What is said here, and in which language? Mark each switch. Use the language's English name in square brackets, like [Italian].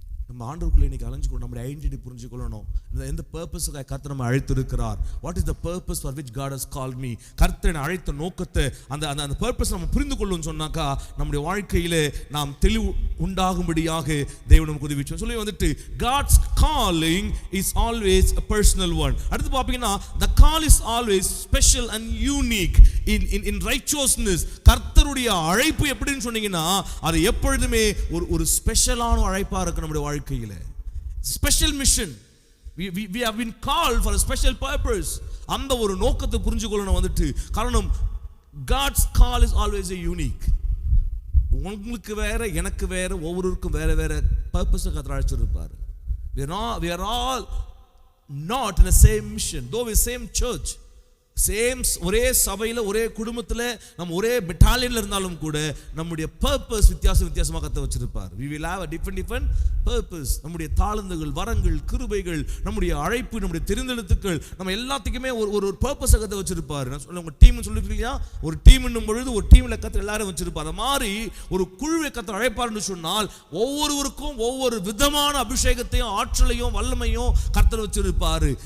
[Tamil] நம்ம ஆண்டவருக்குள்ள இன்னைக்கு அலைஞ்சுக்கணும், நம்முடைய ஐடென்டிட்டி புரிஞ்சுக்கொள்ளணும். எந்த பர்பஸுக்காக கர்த்தர் நம்ம அழைத்திருக்கிறார், [English] what is the purpose for which God has called me, [Tamil] கர்த்தர் அழைத்த நோக்கத்தை, அந்த பர்பஸ் நம்ம புரிந்து கொள்ளணும்னு சொன்னாக்கா நம்முடைய வாழ்க்கையிலே நாம் தெளிவு உண்டாகும்படியாக தேவன் நமக்கு உதவி செய்வார். சொல்லி வந்துட்டு [English] God's calling is always a personal one. [Tamil] அடுத்து பாத்தீங்கன்னா [English] the call is always special and unique in righteousness. [Tamil] கர்த்தருடைய அழைப்பு எப்படின்னு சொன்னீங்கன்னா அது எப்பொழுதுமே ஒரு ஸ்பெஷலான அழைப்பா இருக்கு நம்முடைய வாழ்க்கையில. [English] Special mission. We have been called for a special purpose. [Tamil] அந்த ஒரு நோக்கத்தை புரிஞ்சுக்கொள்ளணும் வந்துட்டு. காரணம் [English] God's call is always a unique. [Tamil] உங்களுக்கு வேற, எனக்கு வேற, ஒவ்வொருவருக்கும் வேற வேற பர்பஸை கர்த்தர் அழைச்சிருப்பார். [English] We are all not in the same mission, though we same church, [Tamil] ஒரே சபையில், ஒரே குடும்பத்தில், நம்ம ஒரே பெட்டாலியன்ல இருந்தாலும் கூட நம்முடைய பர்பஸ் வித்தியாசமாக கத்த வச்சிருப்பார். [English] we will have a different purpose. [Tamil] நம்முடைய தாளந்துகள், வரங்கள், கிருபைகள், நம்முடைய அழைப்பு, நம்முடைய தெரிந்தெடுத்துக்கள், நம்ம எல்லாத்துக்குமே ஒரு பர்பஸை கத்த வச்சிருப்பார். நான் சொல்ல, உங்க டீம்னு சொல்லிருக்கீங்க, ஒரு டீம்னும் பொழுது ஒரு டீம்ல கத்த எல்லாரும் வச்சிருப்பார். அந்த மாதிரி ஒரு குழுவை கத்த அழைப்பார்னு சொன்னால் ஒவ்வொருவருக்கும் ஒவ்வொரு விதமான அபிஷேகத்தையும், ஆற்றலையும், வல்லமையும் கர்த்தர் வச்சிருப்பாரு.